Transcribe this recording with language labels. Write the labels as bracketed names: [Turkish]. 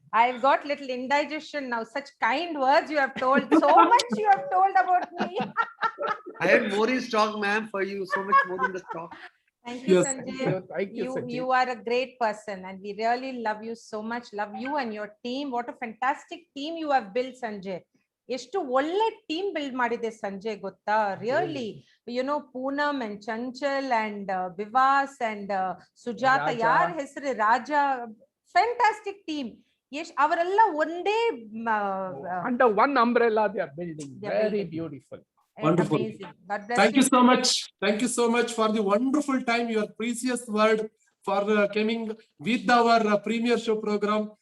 [English] I've got little indigestion now. Such kind words you have told. So much you have told about me. I had more in stock, ma'am, for you. So much more in the stock. Thank you, Yes. Sanjay. Thank you, Sanjay. You are a great person and we really love you so much. Love you and your team. What a fantastic team you have built, Sanjay. [Kannada] ಎಷ್ಟು ಒಳ್ಳೆ team build ಮಾಡಿದೆ ಸಂಜಯ್ ಗೊತ್ತಾ, really. Poonam and Chanchal and ವಿವಾಸ್ and Sujata, ಯಾರ ಹೆಸರು ರಾಜ, fantastic team. ಅವರೆಲ್ಲ ಒಂದೇ [English] under one umbrella they are building. Very beautiful. Wonderful. Thank you so much. Thank you so much for the wonderful time, your precious word for coming with our premier show program.